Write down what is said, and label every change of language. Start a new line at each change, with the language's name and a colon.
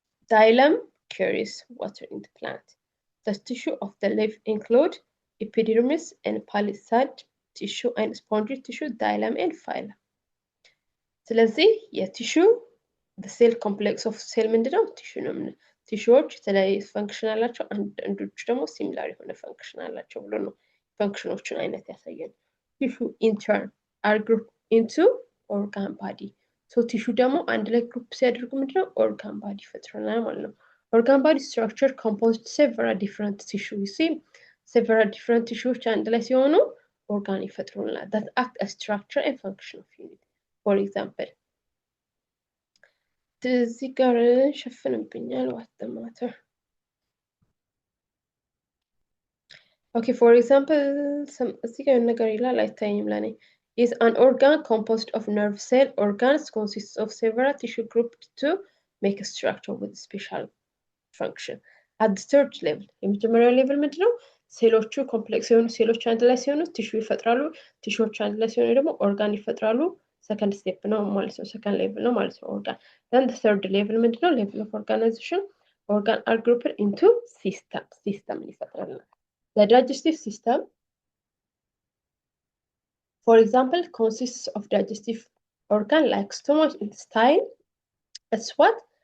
English: Xylem carries water in the plant. The tissue of the leaf include epidermis and palisade tissue and spongy tissue, xylem and phylum.
Amharic: ስለዚህ የቲሹ
English: the cell complex of cell
Amharic: ምንድነው? ቲሹ ነው። ቲሹዎች የተለያየ ፈንክሽን አላቸው፣ አንዳንዶቹ ደግሞ ሲሚላር የሆነ ፈንክሽን አላቸው ብሎ ነው ፈንክሽኖችን አይነት ያሳየን። ቲሹ
English: in turn are grouped into organ body.
Amharic: so ቲሹ ደግሞ አንድ ላይ ግሩፕ ሲያደርጉ ምንድነው?
English: organ body
Amharic: ይፈጥራል ማለት ነው።
English: organ body structure composed several different tissue. you see several different tissues
Amharic: አንድ ላይ ሲሆኑ
English: organ
Amharic: ይፈጥሩልናል
English: that act as structure and function of unit. for example
Amharic: እዚህ ጋር ሸፍንብኛል
English: what the matter. okay, for example
Amharic: እዚህ ጋር ነገር ይላል አይታይም ለኔ
English: is an organ composed of nerve cell. Organs consists of several tissue grouped to make a structure with special function. At the third level
Amharic: የመጀመሪያው ሌቭል ምንድነው? ሴሎቹ ኮምፕሌክስ የሆኑ ሴሎች አንድ ላይ ሲሆኑ ቲሹ ይፈጥራሉ። ቲሹዎች አንድ ላይ ሲሆኑ ደግሞ ኦርጋን ይፈጥራሉ።
English: second step
Amharic: ነው ማለት ነው።
English: second level
Amharic: ነው ማለት ነው organ.
English: then the third level ምንድነው? level of organization. organ are grouped into system
Amharic: ይፈጥራሉ።
English: the digestive system for example consists of digestive organ like stomach, intestine. it's what?